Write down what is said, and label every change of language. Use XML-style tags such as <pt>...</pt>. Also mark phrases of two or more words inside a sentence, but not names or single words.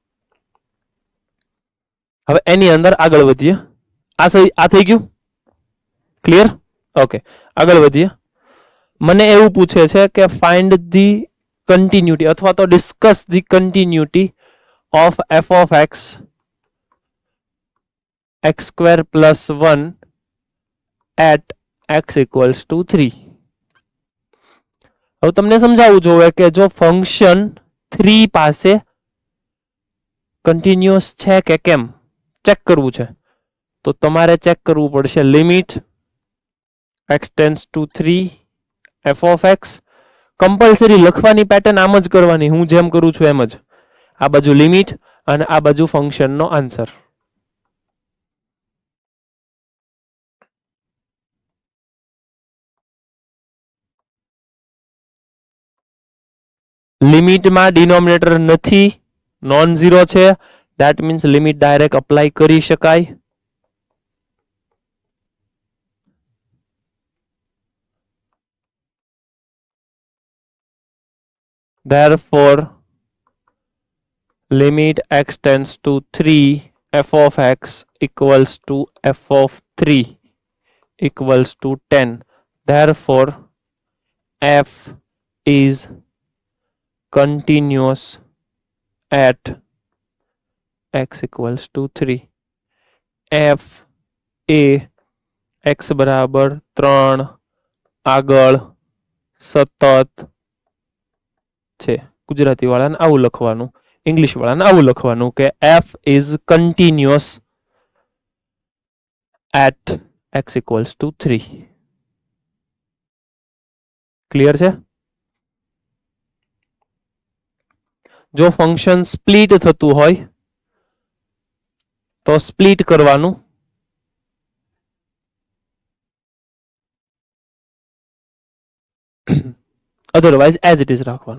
<gu>હવે એની અંદર આગળ વધીએ. આ થઈ ગયું ક્લિયર? ઓકે, આગળ વધીએ. મને એવું પૂછે છે કે</gu> <en>find the continuity</en> <gu>અથવા તો</gu> <en>discuss the continuity of f of x x square plus 1 at x equals to 3.</en> <gu>હવે તમને સમજાવવું જોઈએ કે જો ફંક્શન 3 પાસે કન્ટિન્યુઅસ છે કે કેમ ચેક કરવું છે તો તમારે ચેક કરવું પડશે</gu> <en>limit x tends to 3 f of x.</en> <gu>કમ્પલસરી લખવાની પેટર્ન આમ જ કરવાની, હું જેમ કરું છું એમ જ. આ બાજુ લિમિટ અને આ બાજુ ફંક્શનનો આન્સર. લિમિટમાં ડિનોમિનેટર નથી,</gu> <en>non zero</en> <gu>છે,</gu> <en>that means</en> <gu>લિમિટ</gu> <en>direct apply</en> <gu>કરી શકાય.</gu> <en>Therefore, limit x tends to 3 f of x equals to f of 3 equals to 10. Therefore, f is continuous at x equals to 3.</en> <gu>f એ x બરાબર 3 આગળ સતત છે. ગુજરાતી વાળાને આવું લખવાનું, ઇંગ્લિશ વાળાને આવું લખવાનું કે</gu> <en>f is continuous at x equals to 3.</en> <gu>ક્લિયર છે? જો ફંક્શન સ્પ્લિટ થતું હોય તો સ્પ્લિટ કરવાનું,</gu> <en>otherwise as it is</en> <gu>રાખવાનું.</gu>